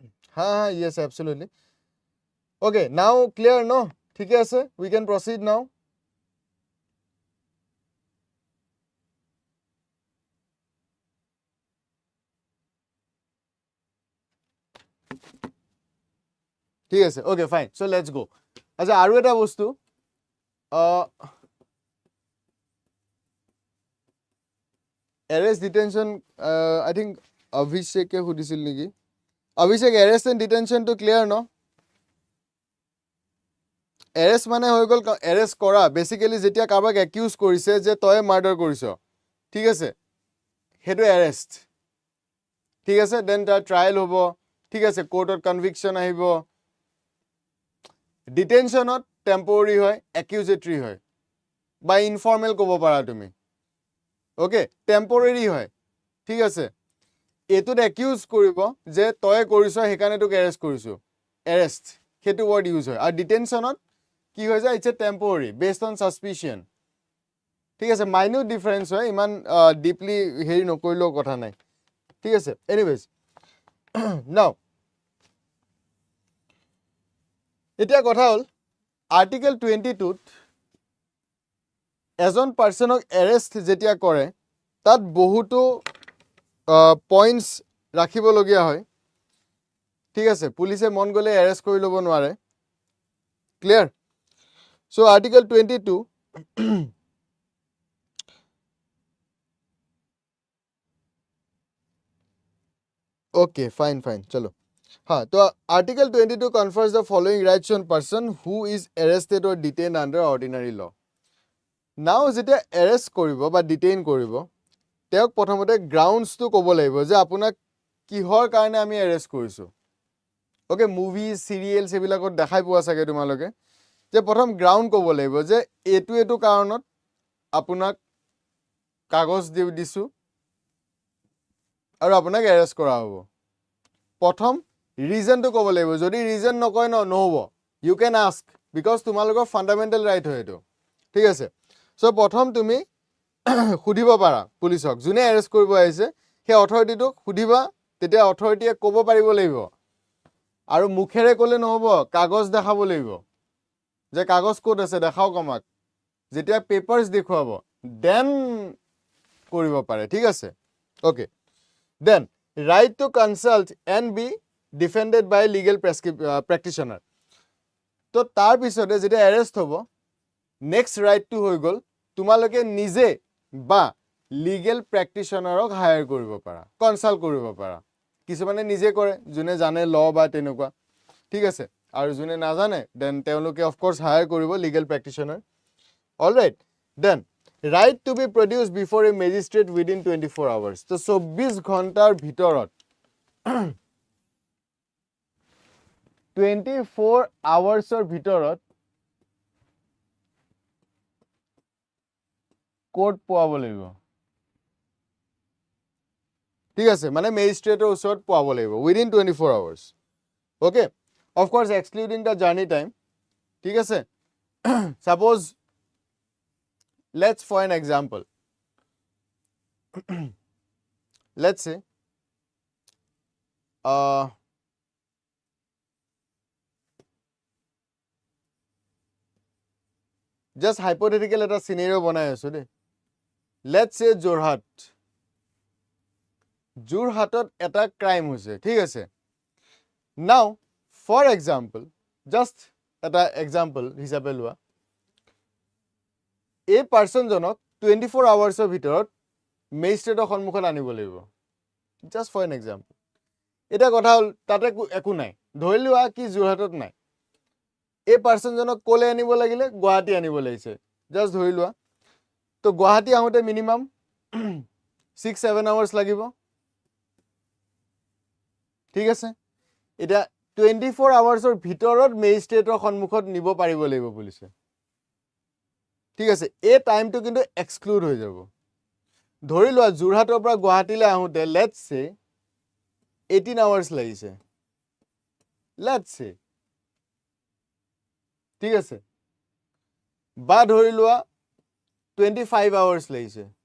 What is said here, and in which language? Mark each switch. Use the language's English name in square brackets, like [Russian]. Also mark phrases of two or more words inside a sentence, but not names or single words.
[English] Yes, absolutely. Okay, now clear, no? [Assamese] ঠিক আছে, [English] we can proceed now. [Assamese] ঠিক আছে, [English] okay, fine. So let's go. [Assamese] আচ্ছা, আৰু এটা বস্তু, [English] arrest detention, I think Abhishek [Assamese] সুধিছিল নেকি? [English] Abhishek, arrest and detention to clear, no? [Assamese] Arrest মানে হৈ গ'ল arrest কৰা, basically যেতিয়া কাৰোবাক accuse কৰিছে যে তই murder কৰিছ, ঠিক আছে, সেইটো arrest, ঠিক আছে, then তাৰ trial হ'ব, ঠিক আছে, courtত conviction আহিব. Detentionত temporary হয়, accusatory হয়, বা informal ক'ব পাৰা তুমি, okay, temporary হয়, ঠিক আছে, এইটোত accuse কৰিব যে তই কৰিছ সেইকাৰণে তোক arrest কৰিছো, arrest, সেইটো [English] word use [Assamese] হয়, আৰু detentionত কি হৈ যায়, [English] it's a temporary, based on suspicion, [Assamese] ঠিক আছে, [English] minute difference [Assamese] হয়, ইমান deeply হেৰি নকৰিলেও কথা নাই, ঠিক আছে, [English] anyways. Now, [Assamese] এতিয়া কথা হ'ল, Article 22 এজন পাৰ্চনক এৰেষ্ট যেতিয়া কৰে তাত বহুতো পইণ্টছ ৰাখিবলগীয়া হয়, ঠিক আছে, পুলিচে মন গ'লে এৰেষ্ট কৰি ল'ব নোৱাৰে, ক্লিয়াৰ? [English] So Article 22 okay, fine, chalo. So Article 22 confers the following rights on person who is arrested or detained under ordinary law. Now, [Assamese] যেতিয়া arrest কৰিব বা detain কৰিব, তেওঁক প্ৰথমতে grounds-টো ক'ব লাগিব যে আপোনাক কিহৰ কাৰণে আমি arrest কৰিছো. [English] Okay, movies, serials [Assamese] এইবিলাকত দেখাই পোৱা চাগে তোমালোকে, যে প্ৰথম ground ক'ব লাগিব যে এইটো কাৰণত আপোনাক কাগজ দিছো আৰু আপোনাক arrest কৰা হ'ব. প্ৰথম ৰিজনটো ক'ব লাগিব, যদি ৰিজন নকয় নহ'ব, [English] you can ask, because [Assamese] তোমালোকৰ [English] fundamental right [Assamese] হয় এইটো, ঠিক আছে, so প্ৰথম তুমি সুধিব পাৰা পুলিচক, যোনে এৰেষ্ট কৰিব আহিছে সেই অথৰিটিটোক সুধিবা, তেতিয়া অথৰিটিয়ে ক'ব পাৰিব লাগিব, আৰু মুখেৰে ক'লে নহ'ব, কাগজ দেখাব লাগিব, যে কাগজ ক'ত আছে দেখাওক আমাক, যেতিয়া পেপাৰ্ছ দেখুৱাব দেন কৰিব পাৰে, ঠিক আছে, [English] okay. Then, right to consult and be defended by legal practitioner. [Assamese] তো তাৰ পিছতে যেতিয়া এৰেষ্ট হ'ব, [English] next rightটো [Assamese] হৈ গ'ল, তোমালোকে নিজে বা [English] legal practitionerক [Assamese] হায়াৰ কৰিব পাৰা, কনচাল্ট কৰিব পাৰা, কিছুমানে নিজে কৰে, যোনে জানে ল বা তেনেকুৱা, ঠিক আছে, আৰু যোনে নাজানে দেন তেওঁলোকে [English] of course hire [Assamese] কৰিব [English] legal practitioner, all right, দেন right to be produced before a magistrate within 24 hours. [Assamese] So 24 ঘণ্টাৰ ভিতৰত 24 hoursৰ ভিতৰত কোৰ্ট পোৱাব লাগিব, ঠিক আছে, মানে মেজিষ্ট্ৰেটৰ ওচৰত পোৱাব লাগিব [English] within 24 hours. Okay, of course excluding the journey time, [Assamese] ঠিক আছে. [English] Suppose, let's for an example, let's say just hypothetical [Assamese] এটা scenario বনাই আছো দেই, [English] let's say [Assamese] যোৰহাটত এটা ক্ৰাইম হৈছে, ঠিক আছে, [English] now for example, just [Assamese] এটা example হিচাপে লোৱা, এই পাৰ্চনজনক 24 hoursৰ ভিতৰত মেজিষ্ট্ৰেটৰ সন্মুখত আনিব লাগিব, [English] just for an example. [Assamese] এটা কথা হ'ল তাতে একো নাই, ধৰি লোৱা কি যোৰহাটত নাই, এই পাৰ্চনজনক ক'লে আনিব লাগিলে, গুৱাহাটী আনিব লাগিছে, জাষ্ট ধৰি লোৱা, তো গুৱাহাটী আহোঁতে [English] minimum 6-7 hours [Assamese] লাগিব, ঠিক আছে, এতিয়া 24 hoursৰ ভিতৰত মেজিষ্ট্ৰেটৰ সন্মুখত নিব পাৰিব লাগিব পুলিচে, ঠিক আছে, এই টাইমটো কিন্তু এক্সক্লুড হৈ যাব, ধৰি লোৱা যোৰহাটৰ পৰা গুৱাহাটীলৈ আহোঁতে [English] let's say [Assamese] 18 hours লাগিছে, [English] let's say, [Assamese] ঠিক আছে, বা ধৰি লোৱা 25 hours লাগিছে,